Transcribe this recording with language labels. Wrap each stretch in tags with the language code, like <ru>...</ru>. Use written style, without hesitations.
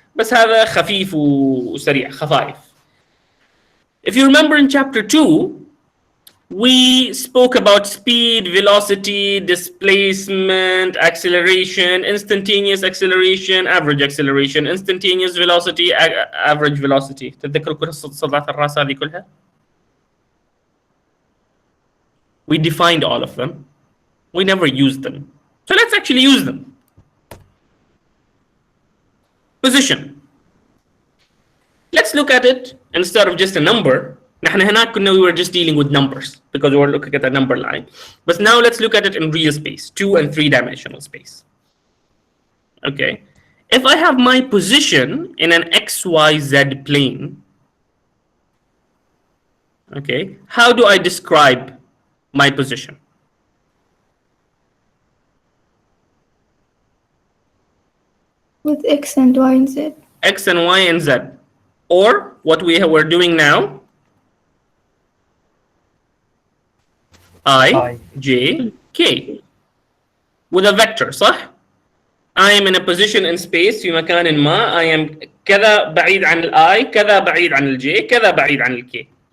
<ar>بس هذا خفيف وسريع خفايف.</ar> <en>If you remember in chapter 2, we spoke about speed, velocity, displacement, acceleration, instantaneous acceleration, average acceleration, instantaneous velocity, average velocity.</en> <ar>تتذكروا كل صدات الراس هذه كلها؟</ar> <en>We defined all of them. We never used them. So let's actually use them. Position. Let's look at it instead of just a number.</en> <ar>نحن هناك كنا</ar> <en>we were just dealing with numbers because we were looking at a number line. But now let's look at it in real space, 2 and 3 dimensional space. Okay. If I have my position in an XYZ plane, okay, how do I describe my position? With X and Y and Z. X and Y and Z. Or what we were doing now, I, J, K. With a vector, صح? I am in a position in space</en> <ar>في مكان ما.</ar> <en>I am</en> <ar>كذا بعيد عن ال I, كذا بعيد عن ال J, كذا بعيد عن ال K.</ar>